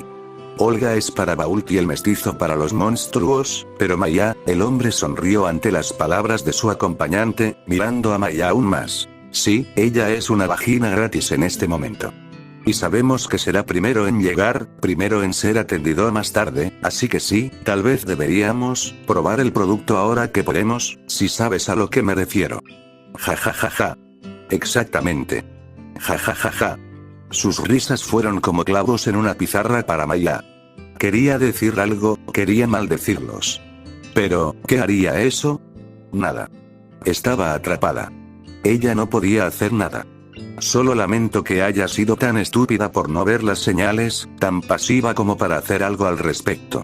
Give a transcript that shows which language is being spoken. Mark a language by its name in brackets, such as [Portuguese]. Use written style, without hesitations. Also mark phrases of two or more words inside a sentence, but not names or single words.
[Spanish] Olga es para Vault y el mestizo para los monstruos, pero Maya, el hombre sonrió ante las palabras de su acompañante, mirando a Maya aún más. Sí, ella es una vagina gratis en este momento. Y sabemos que será primero en llegar, primero en ser atendido más tarde, así que sí, tal vez deberíamos probar el producto ahora que podemos, si sabes a lo que me refiero. Ja ja ja ja. Exactamente. Ja ja ja ja. Sus risas fueron como clavos en una pizarra para Maya. Quería decir algo, quería maldecirlos. Pero, ¿qué haría eso? Nada. Estaba atrapada. Ella no podía hacer nada. Solo lamento que haya sido tan estúpida por no ver las señales, tan pasiva como para hacer algo al respecto.